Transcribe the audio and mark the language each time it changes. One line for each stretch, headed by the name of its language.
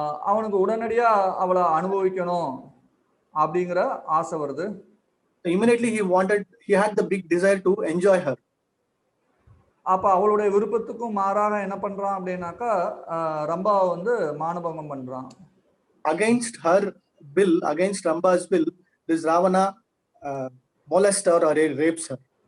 Tamil: அவனுக்கு உடனடியா அவளை அனுபவிக்கணும் அப்படிங்கிற ஆசை வருது.
English: So immediately he had the big desire to enjoy her.
Tamil: அப்ப அவளுடைய விருப்பத்துக்கும் மாறாக என்ன பண்றான் அப்படின்னாக்கா, ரம்பாவை வந்து மானபங்கம் பண்றான்.
English: Against her will, against Ramba's will, this Ravana molests her or rapes her.